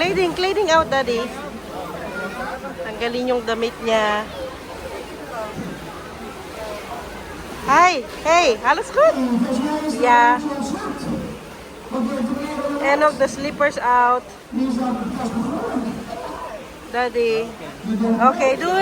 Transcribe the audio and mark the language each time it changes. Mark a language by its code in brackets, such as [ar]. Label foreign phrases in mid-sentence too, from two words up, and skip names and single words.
[en] Cleaning out, Daddy. [tl] Tanggalin yung damit niya. [en] Hi! Hey! [nl] Alles goed? [en] Yeah. And of the slippers out. Daddy. [nl] Okay, doei.